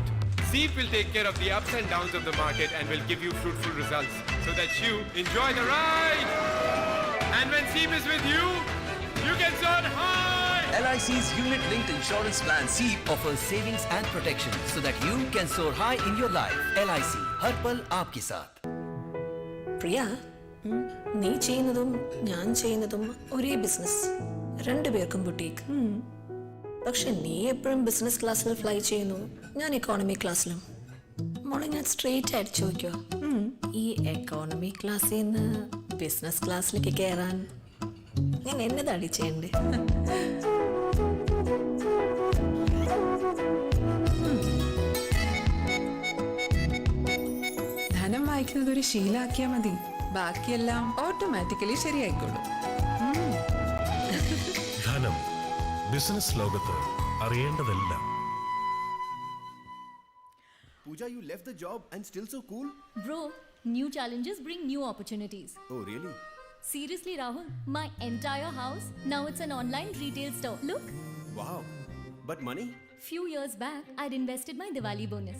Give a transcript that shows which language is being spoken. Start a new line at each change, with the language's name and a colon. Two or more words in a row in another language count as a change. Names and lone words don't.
English: SEEP will take care of the ups and downs of the market and will give you fruitful results so that you enjoy the ride. And when SEEP is with you, you can soar high. LIC's unit-linked insurance plan SEEP offers savings and protection so that you can soar high in your life.
Hindi: LIC, हर पल आपके साथ.
Malayalam: പ്രിയ, നീ ചെയ്യുന്നതും ഞാൻ ചെയ്യുന്നതും ഒരേ ബിസിനസ്, രണ്ടുപേർക്കും ബുട്ടീക്ക്. പക്ഷെ നീ എപ്പോഴും
English: business class
Malayalam: ഫ്ലൈ ചെയ്യുന്നു, ഞാൻ
English: economy class.
Malayalam: മോളെ ഞാൻ സ്ട്രെയിറ്റ് ആയിട്ട് ചോദിക്കോ, ഈ
English: economy class
Malayalam: നിന്ന്
English: business class
Malayalam: കയറാൻ ഞാൻ എന്നതാണ് ചെയ്യണ്ടേ? ധനം വായിക്കുന്നത് ഒരു ശീലാക്കിയാൽ മതി, ബാക്കിയെല്ലാം ഓട്ടോമാറ്റിക്കലി ശരിയായിക്കോളും. ധനം, ബിസിനസ് ലോകത്ത് അറിയേണ്ടതെല്ലാം.
English: Pooja, you left the job and still so cool? Bro, new challenges bring new opportunities. Oh, really? Seriously, Rahul, my entire house, now it's an online retail store. Look. Wow. But money? Few years back, I'd invested my Diwali bonus.